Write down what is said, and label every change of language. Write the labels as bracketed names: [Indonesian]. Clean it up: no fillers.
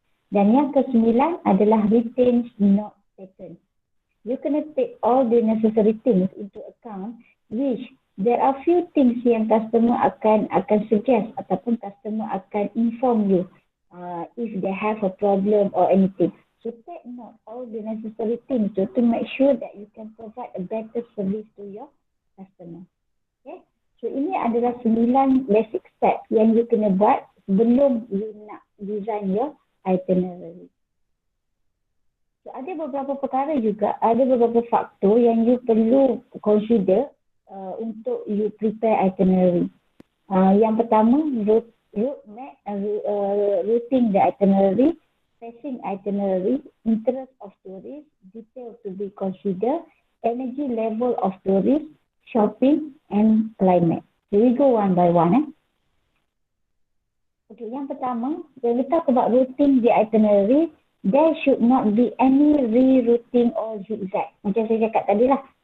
[Malay] Dan yang kesembilan adalah retain not taken. [English] You kena take all the necessary things into account, which there are few things [Malay] yang customer akan suggest ataupun customer akan inform you [English] if they have a problem or anything. So take note all the necessary things to make sure that you can provide a better service to your customer. Okay? So ini adalah 9 basic steps [Malay] yang you kena buat sebelum you nak [English] design your itinerary. [Malay] So ada beberapa perkara juga, ada beberapa faktor yang you perlu consider untuk you prepare itinerary. [English] Yang pertama, route map, routing the itinerary, passing itinerary, interest of tourists, detail to be considered, energy level of tourists, shopping and climate. So we go one by one. Okay, yang pertama, when we talk about routing the itinerary, there should not be any rerouting or zigzag. [Malay] Macam saya cakap tadi lah.